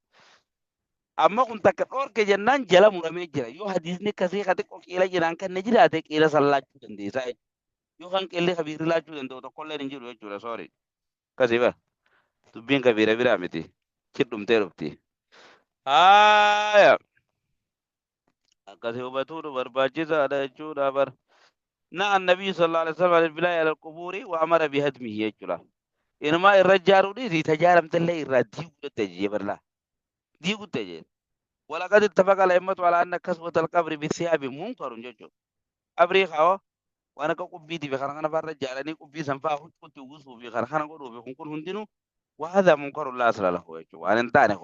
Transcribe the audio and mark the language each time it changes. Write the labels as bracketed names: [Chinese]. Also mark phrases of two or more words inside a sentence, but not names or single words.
[Oromo] Amma kun takka dhoorke jennaan jala muramee jira yoo hadiisni akkasii ka xiqqoo qiila jiraan kan ne jiraate qiila san laachuu dandeessaa yoo kan qeelli kabiirri laachuu danda'u tokkolleen hin jiru jechuudha soori akkasii bar dubbiin kabiira biraa miti chidhumtee dhufti. Haaya. akkasii hubatuun barbaachisaadha jechuudha bar [Arabic] نهى النبي صلى الله عليه وسلم البناء على القبور وأمر بهدمه [Oromo] jechuudha inuma irra jaaruudhi tajaaramtallee irraa diiguutte jee barla diiguutte jee [Arabic] ولقد اتفق الأئمة على أن كسوة القبر بالثياب منكر [Oromo] jechuudha qabrii kawo waan akka qubbiiti fi kana farra jaalanii qubbii san faa huccuutti uwwisuu fi kana godhuu fi kun hundinuu [Arabic] وهذا منكر لا أصل له [Oromo] jechuudha waan hin taane